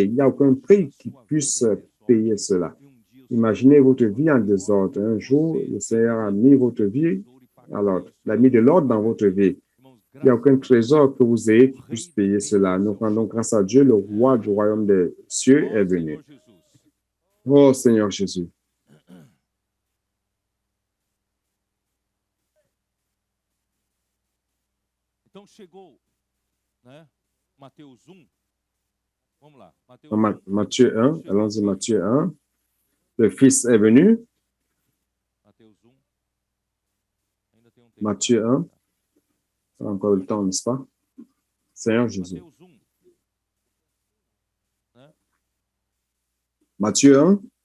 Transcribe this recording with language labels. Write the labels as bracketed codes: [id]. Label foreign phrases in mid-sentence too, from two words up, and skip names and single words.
[fr] Il n'y a aucun prix qui puisse payer cela. Imaginez votre vie en désordre. Un jour, le Seigneur a mis votre vie à l'ordre. Il a mis de l'ordre dans votre vie. Il n'y a aucun trésor que vous ayez qui puisse payer cela. Nous rendons grâce à Dieu, le roi du royaume des cieux est venu. Oh Seigneur Jésus. [pt] Então chegou, né? Mateus 1. Vamos lá. [fr] Matthieu 1, allons-y, Matthieu 1. Le Fils est venu. Matthieu 1. Ça a encore le temps, n'est-ce pas? Seigneur Jésus. Matthieu 1.